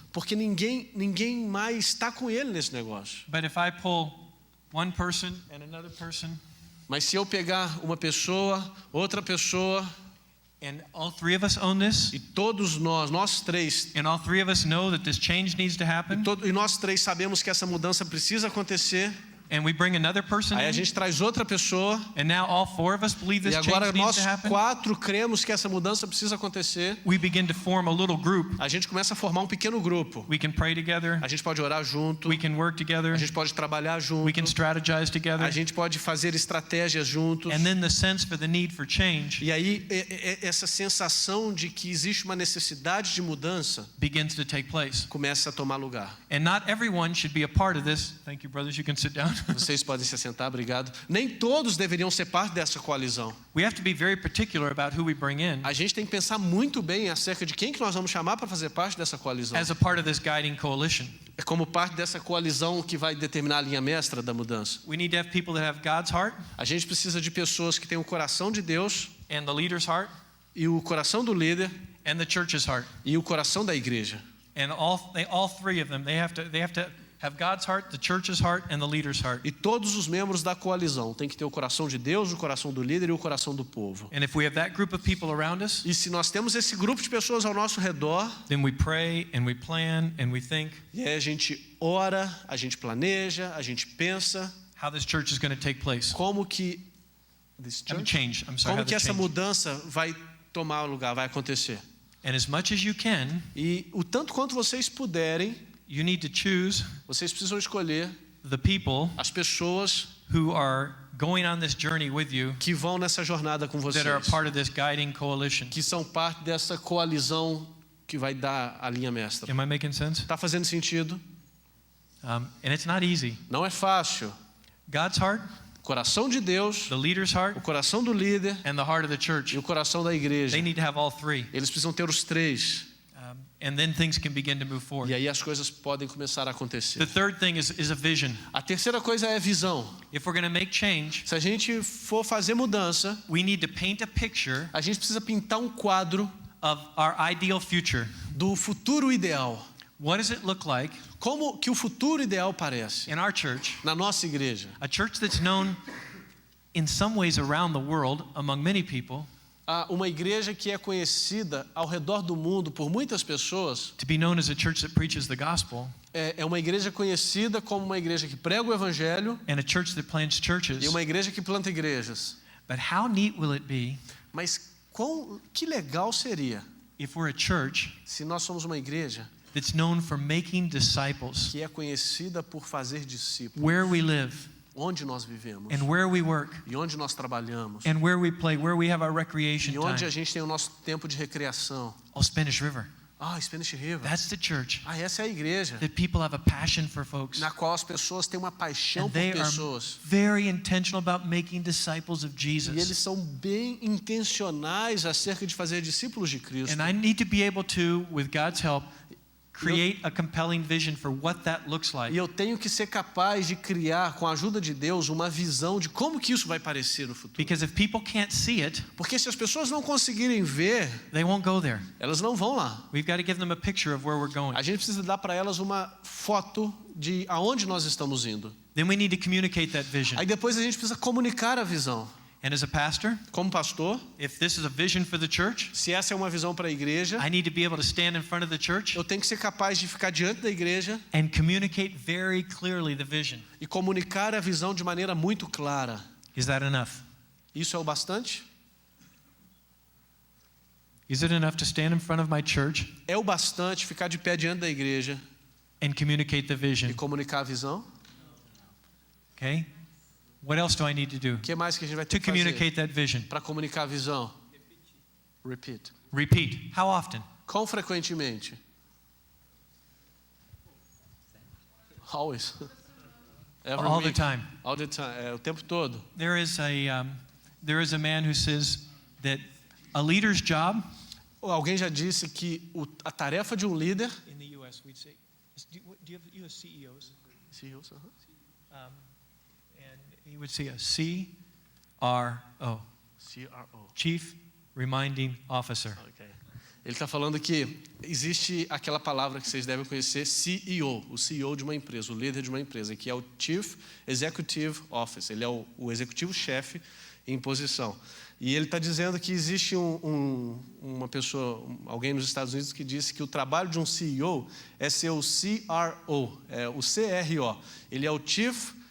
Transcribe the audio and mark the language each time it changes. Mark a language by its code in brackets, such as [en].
[pt] Porque ninguém mais está com ele nesse negócio. [en] But if I pull one person and another person, [pt] Mas se eu pegar uma pessoa, outra pessoa, [en] and all three of us own this, [pt] e todos nós três, [en] and all three of us know that this change needs to happen, [pt] e nós três sabemos que essa mudança precisa acontecer, [en] and we bring another person [pt] Aí a [en] in, [pt] gente traz outra pessoa. [en] and now all 4 of us believe [pt] E [en] this [pt] agora [en] change needs [pt] nós [en] to happen. [pt] 4 cremos que essa mudança precisa acontecer. [en] We begin to form a little group. [pt] A gente começa a formar um pequeno grupo. [en] We can pray together. [pt] A gente pode orar junto. [en] We can work together. [pt] A gente pode trabalhar junto. [en] We can strategize together. [pt] A gente pode fazer estratégias juntos. [en] And then the sense for the need for change [pt] E aí essa sensação de que existe uma necessidade de mudança [en] begins to take place. [pt] começa a tomar lugar. [en] And not everyone should be a part of this. Thank you, brothers. You can sit down. [pt] Vocês podem se assentar, obrigado. Nem todos deveriam ser parte dessa coalizão. [en] We have to be very particular about who we bring in [pt] A gente tem que pensar muito bem acerca de quem que nós vamos chamar para fazer parte dessa coalizão. [en] as a part of this guiding coalition. [pt] É como parte dessa coalizão que vai determinar a linha mestra da mudança. [en] We need to have people that have God's heart [pt] A gente precisa de pessoas que têm o coração de Deus [en] and the leader's heart [pt] e o coração do líder [en] and the church's heart. [pt] e o coração da igreja. [en] And all 3 of them, they have to have God's heart, the church's heart, and the leader's heart. [pt] E todos os membros da coalizão têm que ter o coração de Deus, o coração do líder e o coração do povo. [en] And if we have that group of people around us, [pt] E se nós temos esse grupo de pessoas ao nosso redor, [en] then we pray and we plan and we think [pt] e aí a gente ora, a gente planeja, a gente pensa [en] how this church is going to take place. [pt] como que [en] Change. I'm sorry. [pt] como [en] how [pt] que [en] the [pt] essa [en] change. [pt] mudança vai tomar lugar, vai acontecer. [en] And as much as you can, [pt] E o tanto quanto vocês puderem, [en] you need to choose [pt] vocês precisam escolher [en] the people [pt] as pessoas [en] who are going on this journey with you [pt] que vão nessa jornada com vocês, [en] that are a part of this guiding coalition. [pt] que são parte dessa coalizão que vai dar a linha mestra. [en] Am I making sense? [pt] Está fazendo sentido? [en] And it's not easy. [pt] Não é fácil. [en] God's heart, [pt] Coração de Deus, [en] the leader's heart, [pt] o coração do líder [en] and the heart of the [pt] e [en] church. [pt] o coração da igreja. [en] They need to have all 3. [pt] Eles precisam ter os 3. [en] And then things can begin to move [pt] E [en] forward. [pt] aí as coisas podem começar a acontecer. [en] The third thing is a vision. [pt] A terceira coisa é visão. [en] If we're going to make change, [pt] Se a gente for fazer mudança, [en] we need to paint a picture [pt] a gente precisa pintar um quadro [en] of our ideal future. [pt] do futuro ideal. [en] What does it look like [pt] Como que o futuro ideal parece [en] in our church? [pt] na nossa igreja? [en] A church that's known in some ways around the world among many people [pt] Uma igreja que é conhecida ao redor do mundo por muitas pessoas, [en] to be known as a church that preaches the gospel [pt] é uma igreja conhecida como uma igreja que prega o evangelho [en] and a church that plants churches. [pt] e uma igreja que planta igrejas. [en] But how neat will it be [pt] Mas que legal seria [en] if we're a church [pt] se nós somos uma igreja [en] that's known for making disciples [pt] que é conhecida por fazer discípulos, [en] where we live [pt] onde nós vivemos [en] and where we work [pt] e onde nós trabalhamos [en] and where we play, where we have our recreation [pt] e onde a [en] time. [pt] gente tem o nosso tempo de recreação. [en] Oh, Spanish River. Spanish River. That's the church [pt] Essa é a igreja [en] that people have a passion for folks. [pt] na qual as pessoas têm uma paixão [en] And [pt] por [en] they are [pt] pessoas. [en] very intentional about making disciples of [pt] E eles [en] Jesus. [pt] são bem intencionais acerca de fazer discípulos de Cristo. [en] And I need to be able to, with God's help, create a compelling vision for what that looks like. [pt] E eu tenho que ser capaz de criar, com a ajuda de Deus, uma visão de como que isso vai parecer no futuro. [en] Because if people can't see it, [pt] Porque se as pessoas não conseguirem ver, [en] they won't go there. [pt] elas não vão lá. [en] We've got to give them a picture of where we're going. [pt] A gente precisa dar para elas uma foto de aonde nós estamos indo. [en] Then we need to communicate that vision. [pt] Aí depois a gente precisa comunicar a visão. [en] And as a pastor, [pt] Como pastor, [en] if this is a vision for the church, [pt] se essa é uma visão para a igreja, [en] I need to be able to stand in front of the church [pt] eu tenho que ser capaz de ficar diante da igreja [en] and communicate very clearly the vision. [pt] e comunicar a visão de maneira muito clara. [en] Is that enough? [pt] Isso é o bastante? [en] Is it enough to stand in front of my church [pt] É o bastante ficar de pé diante da igreja [en] and communicate the [pt] e [en] vision? [pt] comunicar a visão? [en] Okay? What else do I need to do [pt] O que mais que a gente vai ter [en] to [pt] que fazer [en] communicate that vision? [pt] para comunicar a visão? [en] Repeat. Repeat. How often? [pt] Quão frequentemente? [en] Always. Every All the week. time. All the time. [pt] O tempo todo. [en] There is a man who says that a leader's job [pt] Alguém já disse que a tarefa de um líder... [en] in the U.S. we'd say, do you have CEOs? And he would say a CRO, CRO. Chief Reminding Officer. Okay. [pt] Ele está falando que existe aquela palavra que vocês devem conhecer, CEO, o CEO de uma empresa, o líder de uma empresa, que é o Chief Executive Officer. Ele é o executivo-chefe em posição. E ele está dizendo que existe uma pessoa, alguém nos Estados Unidos que disse que o trabalho de um CEO é ser o CRO, é o CRO. Ele é o Chief